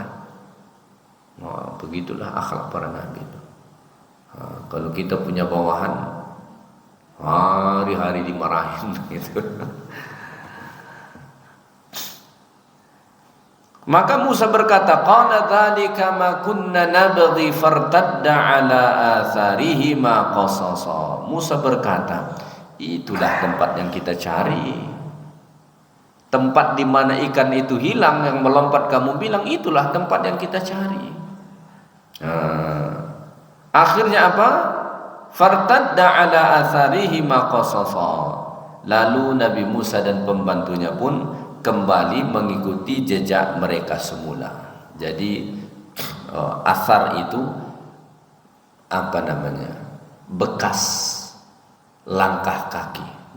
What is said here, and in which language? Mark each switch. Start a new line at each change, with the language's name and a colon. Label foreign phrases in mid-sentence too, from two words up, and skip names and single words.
Indonesian: Nah, begitulah akhlak para nabi itu. Kalau kita punya bawahan, hari-hari dimarahin gitu. Maka Musa berkata,
Arabic: قال ذلك ما كنا نبغ فارتدا على آثارهما قصصا.
Indonesian: Musa berkata, itulah tempat yang kita cari. Tempat di mana ikan itu hilang yang melompat, kamu bilang itulah tempat yang kita cari. Akhirnya apa?
Arabic: فارتدا على آثارهما قصصا.
Indonesian: Lalu Nabi Musa dan pembantunya pun kembali mengikuti jejak mereka semula. Jadi asar itu apa namanya? Bekas langkah kaki.